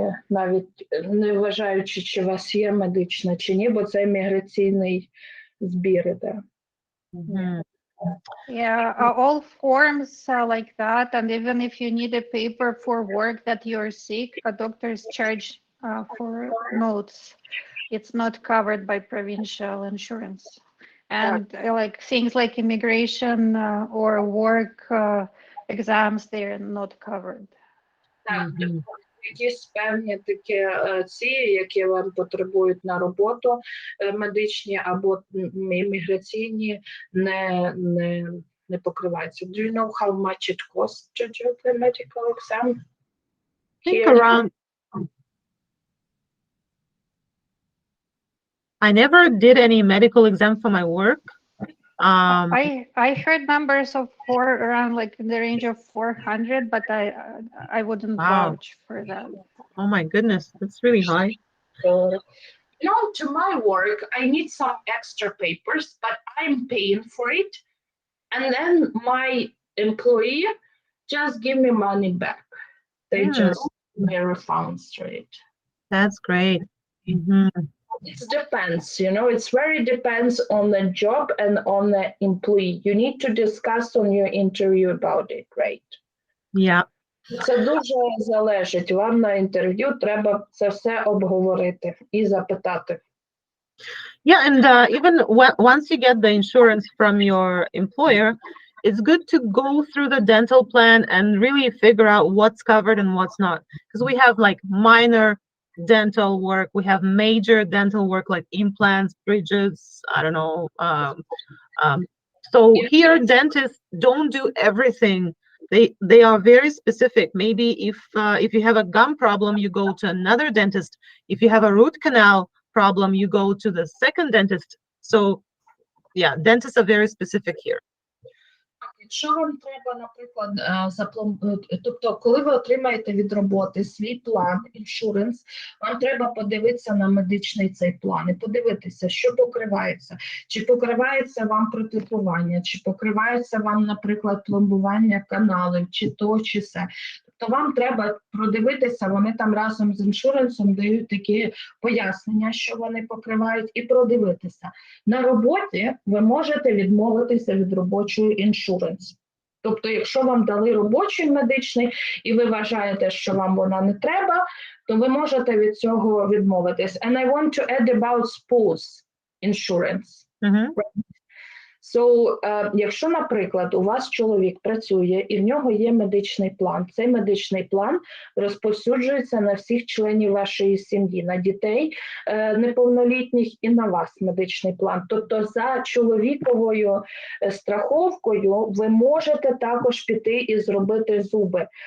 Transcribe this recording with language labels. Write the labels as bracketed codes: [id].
[uk] Навіть не вважаючи, чи у вас є медична чи ні, бо це міграційний збір іде. [en] Yeah, all forms are like that, and even if you need a paper for work that you're sick, doctors charge for notes. It's not covered by provincial insurance. And like things like immigration or work exams, they're not covered. Так, якісь певні такі які вам потребують на роботу медичні або міграційні не покриваються. Do you know how much it costs to do the medical exam? I think around. I never did any medical exam for my work. I heard numbers of around like in the range of 400, but I wouldn't vouch for that. Oh my goodness, that's really high. To my work, I need some extra papers, but I'm paying for it. and then my employee just give me money back. They just give me a refund straight. That's great. Mhm. It depends, you know, it's very depends on the job and on the employee. You need to discuss on your interview about it, right? Yeah. [uk] Це дуже залежить. Вам на інтерв'ю треба це все обговорити і запитати. [en] Yeah, and even once you get the insurance from your employer, it's good to go through the dental plan and really figure out what's covered and what's not. Because we have like minor dental work, we have major dental work like implants, bridges, I don't know. So here, dentists don't do everything. They are very specific. Maybe if you have a gum problem, you go to another dentist. If you have a root canal problem, you go to the second dentist. So yeah, dentists are very specific here. [uk] Якщо вам треба, наприклад, тобто, коли ви отримаєте від роботи свій план, іншуренс, вам треба подивитися на медичний цей план і подивитися, що покривається. Чи покривається вам протезування, чи покривається вам, наприклад, пломбування каналів, чи то, чи все. Тобто вам треба продивитися, вони там разом з іншуренсом дають такі пояснення, що вони покривають, і продивитися. На роботі ви можете відмовитися від робочої іншуренс. Тобто, якщо вам дали робочий медичний, і ви вважаєте, що вам вона не треба, то ви можете від цього відмовитись. [en] And I want to add about spouse insurance. [uk] So, якщо, наприклад, у вас чоловік працює і в нього є медичний план, цей медичний план розповсюджується на всіх членів вашої сім'ї, на дітей неповнолітніх і на вас медичний план. Тобто за чоловіковою страховкою ви можете також піти і зробити зуби.